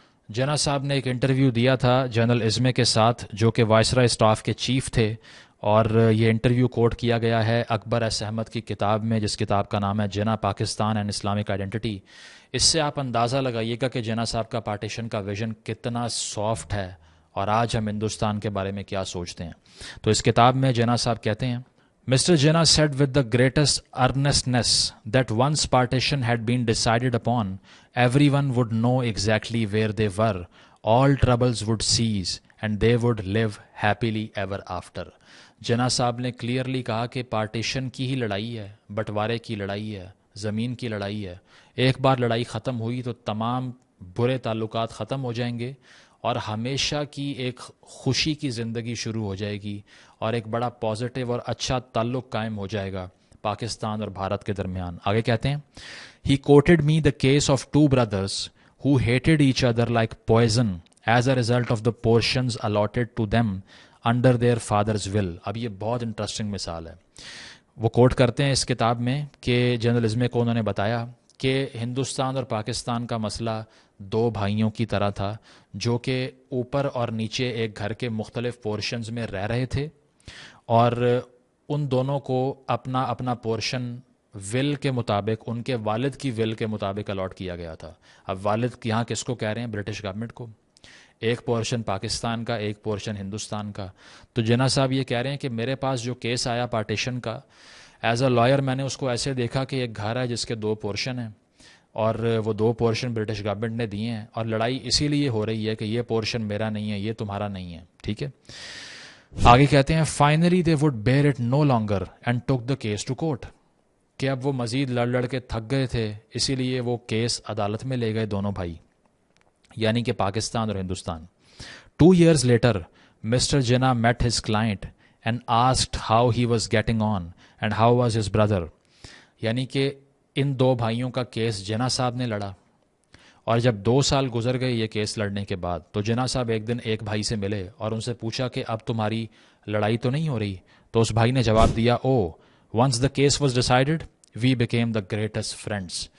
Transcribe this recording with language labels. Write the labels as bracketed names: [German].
[Urdu] جناح صاحب نے ایک انٹرویو دیا تھا جنرل ازمے کے ساتھ، جو کہ وائسرائے اسٹاف کے چیف تھے، اور یہ انٹرویو کوٹ کیا گیا ہے اکبر ایس احمد کی کتاب میں، جس کتاب کا نام ہے جناح پاکستان اینڈ اسلامک آئیڈینٹی. اس سے آپ اندازہ لگائیے گا کہ جناح صاحب کا پارٹیشن کا ویژن کتنا سافٹ ہے، اور آج ہم ہندوستان کے بارے میں کیا سوچتے ہیں. تو اس کتاب میں جناح صاحب کہتے ہیں، Mr. [English] Jinnah said with the greatest earnestness that once partition had been decided upon, everyone would know exactly where they were, all troubles would cease, and they would live happily ever after. [Urdu] جناح صاحب نے clearly کہا کہ partition کی ہی لڑائی ہے، بٹوارے کی لڑائی ہے، زمین کی لڑائی ہے. ایک بار لڑائی ختم ہوئی تو تمام برے تعلقات ختم ہو جائیں گے، اور ہمیشہ کی ایک خوشی کی زندگی شروع ہو جائے گی، اور ایک بڑا پازیٹیو اور اچھا تعلق قائم ہو جائے گا پاکستان اور بھارت کے درمیان. آگے کہتے ہیں، [English] He quoted me the case of two brothers who hated each other like poison as a result of the portions allotted to them under their father's will. [Urdu] اب یہ بہت انٹرسٹنگ مثال ہے. وہ کوٹ کرتے ہیں اس کتاب میں کہ جرنلزم کو انہوں نے بتایا کہ ہندوستان اور پاکستان کا مسئلہ دو بھائیوں کی طرح تھا، جو کہ اوپر اور نیچے ایک گھر کے مختلف پورشنز میں رہ رہے تھے، اور ان دونوں کو اپنا اپنا پورشن ول کے مطابق، ان کے والد کی ول کے مطابق الاٹ کیا گیا تھا. اب والد یہاں کس کو کہہ رہے ہیں؟ برٹش گورنمنٹ کو. ایک پورشن پاکستان کا، ایک پورشن ہندوستان کا. تو جناح صاحب یہ کہہ رہے ہیں کہ میرے پاس جو کیس آیا پارٹیشن کا، [English] as a lawyer [Urdu] میں نے اس کو ایسے دیکھا کہ ایک گھر ہے جس کے دو پورشن ہیں، اور وہ دو پورشن برٹش گورنمنٹ نے دیے ہیں، اور لڑائی اسی لیے ہو رہی ہے کہ یہ پورشن میرا نہیں ہے، یہ تمہارا نہیں ہے. ٹھیک ہے. آگے کہتے ہیں، [English] Finally they would bear it no longer and took the case to court. [Urdu] کہ اب وہ مزید لڑ لڑ کے تھک گئے تھے، اسی لیے وہ کیس عدالت میں لے گئے دونوں بھائی، یعنی کہ پاکستان اور Hindustan. [English] 2 years later, Mr. Jinnah met his client and asked how he was getting on and how was his brother. [Urdu] یعنی کہ ان دو بھائیوں کا کیس جناح صاحب نے لڑا، اور جب 2 سال گزر گئے یہ کیس لڑنے کے بعد، تو جناح صاحب ایک دن ایک بھائی سے ملے اور ان سے پوچھا کہ اب تمہاری لڑائی تو نہیں ہو رہی؟ تو اس بھائی نے جواب دیا، [English] once the case was decided, we became the greatest friends.